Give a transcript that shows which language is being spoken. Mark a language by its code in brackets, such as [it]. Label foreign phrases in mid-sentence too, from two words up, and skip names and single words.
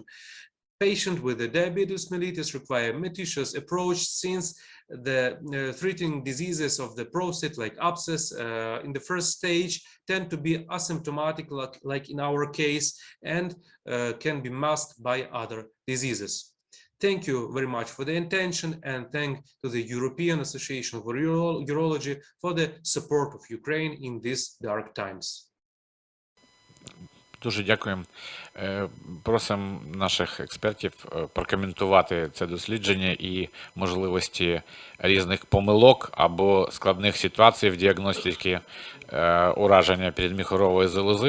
[en] Patient with the diabetes mellitus require meticulous approach, since the treating diseases of the prostate like abscess in the first stage tend to be asymptomatic, like in our case, and can be masked by other diseases. Thank you very much for the attention, and thank to the European Association of Urology for the support of Ukraine in these dark times. [uk] Дуже дякуємо. Просимо наших експертів прокоментувати це дослідження і можливості різних помилок або складних ситуацій в діагностиці ураження передміхорової залози.